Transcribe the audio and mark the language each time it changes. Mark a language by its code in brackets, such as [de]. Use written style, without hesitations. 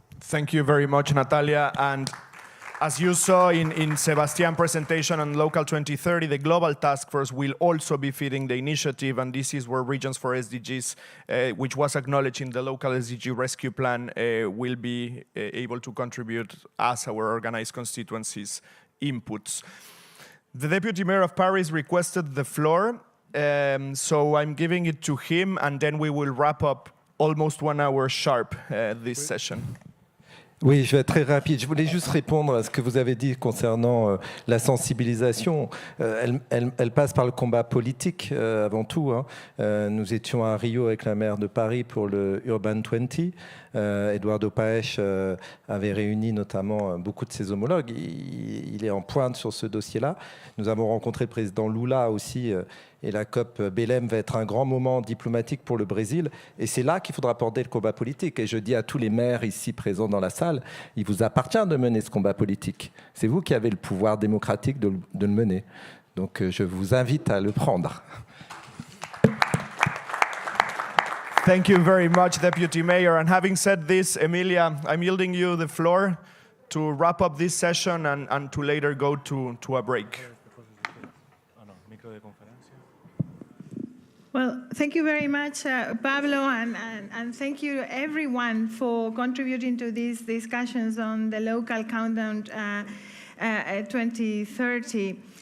[en] Thank you very much, Natalia. And as you saw in Sebastian's presentation on Local 2030, the Global Task Force will also be feeding the initiative, and this is where Regions for SDGs, which was acknowledged in the Local SDG Rescue Plan, will be able to contribute as our organized constituencies' inputs. The Deputy Mayor of Paris requested the floor, so I'm giving it to him, and then we will wrap up almost 1 hour sharp this session. [fr] Oui, je vais être très rapide. Je voulais juste répondre à ce que vous avez dit concernant la sensibilisation. Elle passe par le combat politique avant tout. Hein. Nous étions à Rio avec la maire de Paris pour le Urban 20. Eduardo Paes avait réuni notamment beaucoup de ses homologues. Il est en pointe sur ce dossier-là. Nous avons rencontré le président Lula aussi. Et la COP Belém va être un grand moment diplomatique pour le Brésil. Et c'est là qu'il faudra porter le combat politique. Et je dis à tous les maires ici présents dans la salle, il vous appartient de mener ce combat politique. C'est vous qui avez le pouvoir démocratique de le mener. Donc je vous invite à le prendre. [en] Thank you very much, Deputy Mayor. And having said this, Emilia, I'm yielding you the floor to wrap up this session and to later go to a break. Well, thank you very much, Pablo, and thank you everyone for contributing to these discussions on the local countdown 2030.